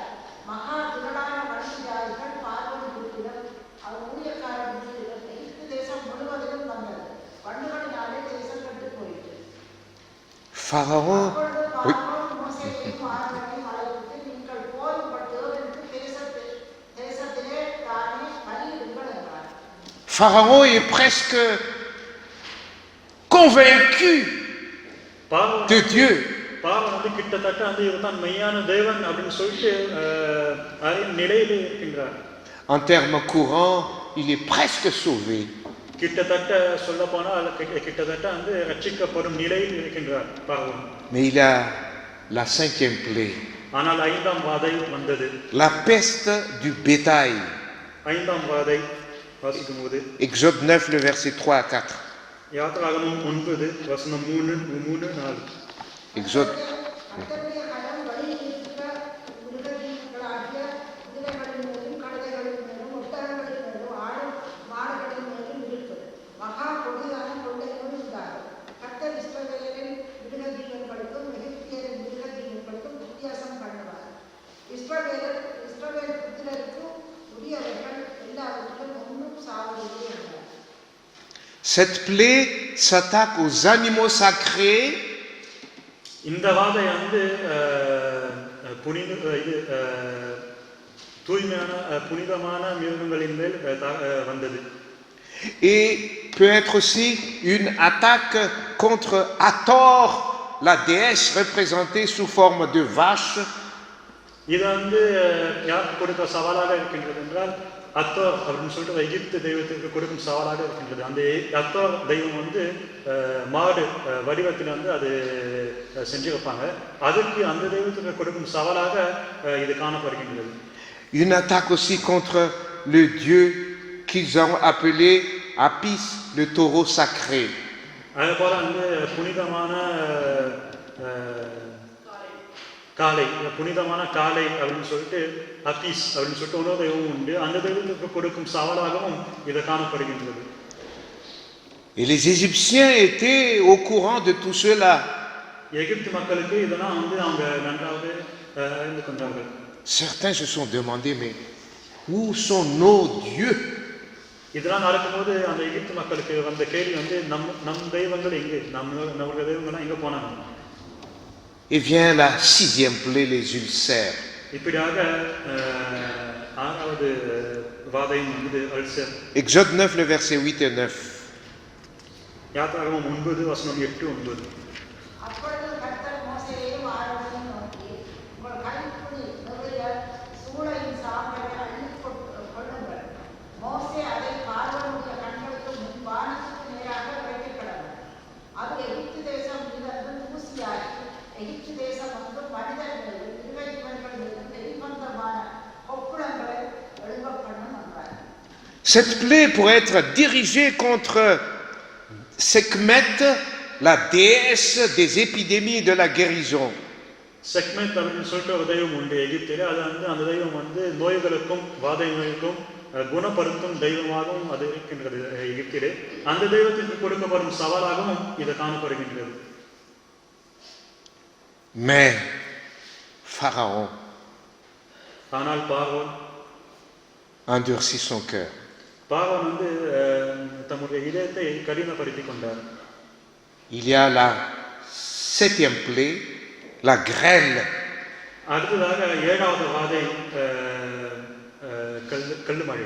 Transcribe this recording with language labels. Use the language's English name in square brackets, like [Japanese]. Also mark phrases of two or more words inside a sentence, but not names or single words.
[Tamil] மகா திரளான வண்டியார்கள் பார்வன் வீட்டிலும் அவர் ஊழியக்காரர் வீட்டிலும் எகிப்து தேசம் முழுவதிலும் வந்தது. வண்டுகளினாலே தேசம் கெட்டு போயிற்று. Pharaon, அப்பொழுது oui, பார்வோன் மோசேயையும் ஆரோனையும் அழைத்து, நீங்கள் போய் உங்கள் தேவனுக்கு தேசத்திலே தானே பலியிடுங்கள் என்றார். [French] Pharaon est presque convaincu de Dieu. [Tamil] பார்வன் வந்து கிட்டத்தட்ட வந்து இவர் தான் மெய்யான தேவன் அப்படின்னு சொல்லிட்டு அறியும் நிலையிலே இருக்கின்றார். [French] En termes courants, il est presque sauvé. [Tamil] கிட்டத்தட்ட சொல்ல போனால் கிட்டத்தட்ட வந்து ரட்சிக்கப்படும் நிலையில் இருக்கின்றார் பார்வன். [French] Mais il a la 5e plaie, [Tamil] ஆனால் 5ஆம் வாதை வந்தது. [French] la peste du bétail. [Tamil] 5ஆம் வாதை வாசிக்கும் போது [French] Exode 9, le verset 3 à 4. [Tamil] யாத்ராகமம் 9 வசனம் 3, 4. Exode. கர்த்தருடைய கரம் வழியில் இருக்கிற மிருகங்களாகிய குதிரைகளின் மேலும் கழுதைகளின் மேலும் ஒட்டகங்களின் மேலும் ஆடு மாடுகளின் மேலும் இருக்கும். மகா கொடிதான கொள்ளைகள் உண்டாகும். கர்த்தர் இஸ்ரவேலின் மிருகஜீவன்களுக்கும் எகிப்தியரின் மிருகஜீவன்களுக்கும் வித்தியாசம் பண்ணுவார். இஸ்ரவேல் புத்திரருக்கும் உரியவர்கள் எல்லாவற்றிலும் ஒன்றும் சாவதில்லை என்றார். [French] Cette plaie s'attaque aux animaux sacrés [Tamil] இந்த வாதை வந்து தூய்மையான புனிதமான மிருகங்களின் மேல் வந்தது. [French] et peut être aussi une attaque contre Hathor, la déesse représentée sous forme de vache. [Tamil] இது வந்து யாருக்கு கொடுக்க சவாலாக இருக்கின்றது என்றால் அத்தோர் அப்படின்னு சொல்லிட்டு எகிப்து தெய்வத்திற்கு கொடுக்கும் சவாலாக இருக்கின்றது. அந்த அத்தோர் தெய்வம் வந்து மாடு வடிவத்தில் வந்து அது செஞ்சு வைப்பாங்க. அதுக்கு அந்த தெய்வத்திற்கு கொடுக்கும் சவாலாக இது காணப்படுகின்றது. [French] Une attaque aussi contre le dieu qu'ils ont appelé Apis, le taureau sacré. [Tamil] அதே போல வந்து புனிதமான காளை அப்படின்னு சொல்லிட்டு அபீஸ் அப்படின்னு சொல்லிட்டு இன்னொரு தெய்வம் உண்டு. அந்த தெய்வத்துக்கு கொடுக்கும் சவாலாகவும் இது காணப்படுகின்றது. [French] Et les Égyptiens étaient au courant de tout cela. [Tamil] எகிப்து மக்களுக்கு இதெல்லாம் வந்து அவங்க நன்றாக அறிந்து கொண்டார்கள். [French] Certains se sont demandé, mais où sont nos dieux? [Tamil] இதெல்லாம் நடக்கும்போது அந்த எகிப்து மக்களுக்கு வந்த கேள்வி வந்து நம் தெய்வங்கள் எங்கே, நம்மளுடைய தெய்வங்கள்லாம் எங்கே போனாங்க? [French] Et vient la 6e plaie, les ulcères. [Tamil] இப்படியாக 6வது வாதையும் வந்து அல்சர். [French] Exode 9, le verset 8 et 9. [Tamil] யாத்ராகமம் 9 வசனம் 8, 9. அப்பொழுது கர்த்தர் மோசேயையும் ஆரோனையும் நோக்கி, உங்கள் கைப்பிடி நிறைய சூளையின் சாம்பலை அள்ளிக் கொள்ளுங்கள். மோசே அதை பார்வோனுடைய கண்களுக்கு முன் வானத்துக்கு நேராக வைக்கக் கடவுள். அது எகிப்து தேசம் இருந்து தூசியாகி எகிப்து தேசம் வந்து மனிதர் மேலும் மிருகஜீவன்கள் மேலும் வெளிவந்தமான கொப்புளங்களை எழும்பப் பண்ணும் என்றார். [French] Cette plaie pourrait être dirigée contre Sekhmet, la déesse des épidémies et de la guérison. [Tamil] செக்மெண்ட் அப்படின்னு சொல்லிட்டு ஒரு தெய்வம் உண்டு எகிப்திலே. அது அந்த தெய்வம் நோய்களுக்கும் வாதை நோய்க்கும் குணப்படுத்தும் தெய்வமாகவும் அது இருக்கின்றது எகிப்திலே. அந்த தெய்வத்திற்கு கொடுக்கப்படும் சவாலாகவும் இது காணப்படுகின்றது. [French] Mais Pharaon [Tamil] ஆனால் பார்வோன் [French] endurcit son cœur. [Tamil] பார்வோன் தம்முடைய இதயத்தை கடினப்படுத்திக் கொண்டார். [French] Il y a la 7e plaie, la grêle. [Tamil] அடுத்ததாக 7வது வாதை கல்லுமழை.